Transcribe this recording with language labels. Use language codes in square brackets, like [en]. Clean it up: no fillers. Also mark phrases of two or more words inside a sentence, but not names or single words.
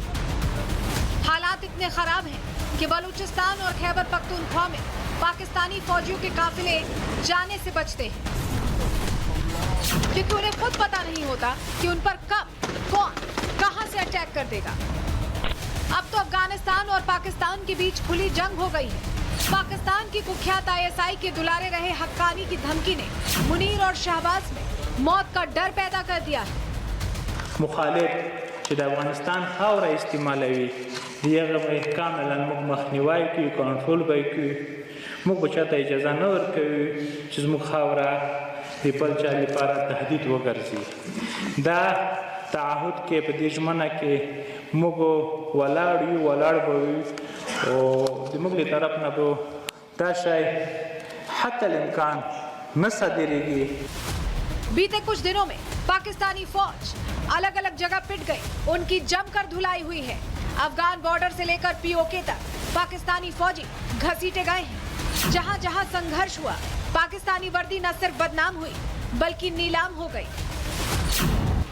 [hi] हालात इतने खराब हैं कि बलूचिस्तान और खैबर पख्तूनख्वा में पाकिस्तानी फौजियों के काफिले जाने से बचते हैं, क्योंकि उन्हें खुद पता नहीं होता कि उन पर कब कौन कहां से अटैक कर देगा। अब तो अफगानिस्तान और पाकिस्तान के बीच खुली जंग हो गई है। पाकिस्तान की कुख्यात ISI के दुलारे रहे हक्कानी की धमकी ने मुनीर और शहबाज में मौत का डर पैदा कर दिया है। [ps] मुखालिफ چې د افغانستان خاوره استعمالوي دیغه به کاملا موږ مخنیوي کوي، کنټرول به کوي. موږ به چاته اجازه نه ورکوي چې زموږ خاوره د بل چا لپاره تهدید وګرځي. دا تعهد کې په دې ژمنه کې موږ ولاړ یو، ولاړ به وي او د موږ له طرف نه به دا شی حتی الامکان نه صادریږي। [hi] बीते कुछ दिनों में पाकिस्तानी फौज अलग अलग जगह पिट गई, उनकी जमकर धुलाई हुई है। अफगान बॉर्डर से लेकर POK तक पाकिस्तानी फौजी घसीटे गए हैं। जहां जहां संघर्ष हुआ, पाकिस्तानी वर्दी न सिर्फ बदनाम हुई बल्कि नीलाम हो गई।